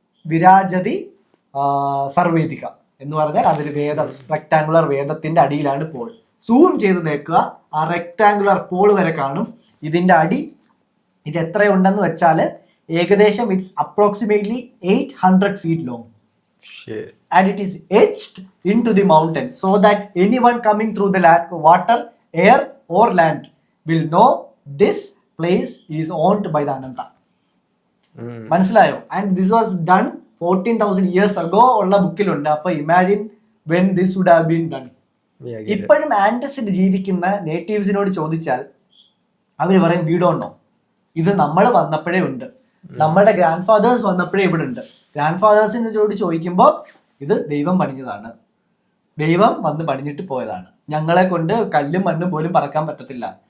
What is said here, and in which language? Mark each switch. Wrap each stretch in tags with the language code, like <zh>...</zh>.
<ml>വിരാജതി സർവേദിക എന്ന് പറഞ്ഞാൽ അതൊരു വേദം, റെക്ടാങ്കുലർ വേദത്തിന്റെ അടിയിലാണ് പോൾ. സൂം ചെയ്ത് നോക്കുക, ആ റെക്ടാങ്കുലർ പോൾ വരെ കാണും. ഇതിന്റെ അടി ഇത് എത്രയുണ്ടെന്ന് വെച്ചാൽ ഏകദേശം</ml> <en>It's approximately 800 feet long. And it is etched into the mountain so that anyone coming through the land, water, air or land will know this place is owned by the Ananta.</en> <ml>മനസ്സിലായോ?</ml> <en>And this was done 14,000 years ago</en> <ml>ഉള്ള ബുക്കിലുണ്ട്. അപ്പൊ</ml> <en>Imagine when this would have been done.</en> <ml>ഇപ്പോഴും ആൻഡസിൽ ജീവിക്കുന്ന നേറ്റീവ്സിനോട് ചോദിച്ചാൽ അവർ പറയും</ml> <en>We don't know.</en> <ml>ഇത് നമ്മൾ വന്നപ്പോഴേ ഉണ്ട്, നമ്മുടെ ഗ്രാൻഡ് ഫാദേഴ്സ് വന്നപ്പോഴേ ഇവിടെ ഉണ്ട്. ഗ്രാൻഡ് ഫാദേഴ്സിനോട് ചോദിക്കുമ്പോൾ ഇത് ദൈവം പണിഞ്ഞതാണ്, ദൈവം വന്ന് പണിഞ്ഞിട്ട് പോയതാണ്, ഞങ്ങളെ കൊണ്ട് കല്ലും മണ്ണും പോലും പറക്കാൻ പറ്റത്തില്ല.</ml>